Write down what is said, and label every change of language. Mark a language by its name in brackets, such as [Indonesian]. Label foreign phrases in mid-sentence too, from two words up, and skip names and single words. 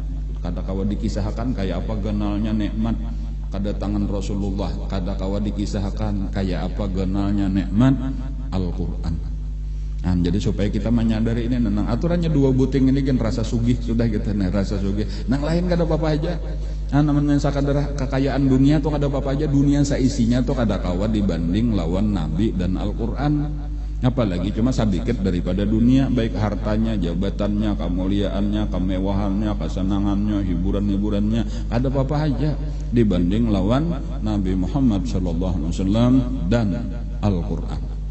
[Banjar] Kada kawa dikisahkan kayak apa kenalnya nikmat kedatangan Rasulullah, kada kawa dikisahkan kayak apa genalnya nikmat Al-Quran. Jadi supaya kita menyadari ini, nang aturannya dua buting ini kan rasa sugih sudah gitu, rasa sugih. Nang lain kada apa-apa aja. Namanya sakadar kekayaan dunia tuh kada apa-apa aja, dunia seisinya tuh kada kawa dibanding lawan Nabi dan Al-Quran. Apalagi cuma sedikit daripada dunia, baik hartanya, jabatannya, kemuliaannya, kemewahannya, kesenangannya, hiburan-hiburannya, ada apa-apa aja dibanding lawan Nabi Muhammad SAW dan Al-Quran.